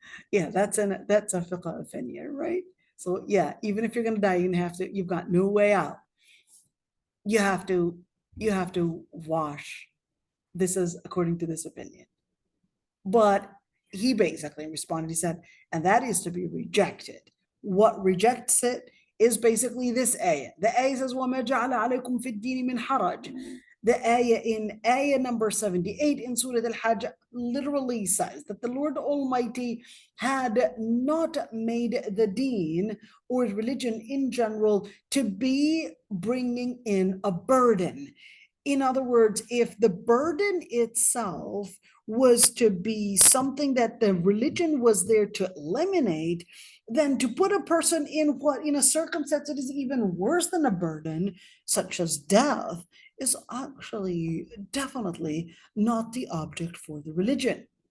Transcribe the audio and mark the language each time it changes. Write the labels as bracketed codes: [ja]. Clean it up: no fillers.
[en] Yeah, that's a fiqh opinion, right? So yeah, even if you're gonna die, you've got no way out. You have to you have to wash. This is according to this opinion. But he basically responded, he said, and that is to be rejected. What rejects it is basically this ayah. The ayah says, [ar] وَمَا جَعَلَ عَلَيْكُمْ فِي الدِّينِ مِنْ حَرَجٍ. [en] The ayah in ayah number 78 in Surah Al-Hajj literally says that the Lord Almighty had not made the deen or religion in general to be bringing in a burden. In other words, if the burden itself was to be something that the religion was there to eliminate, then to put a person in a circumstance that is even worse than a burden, such as death, is actually definitely not the object for the religion.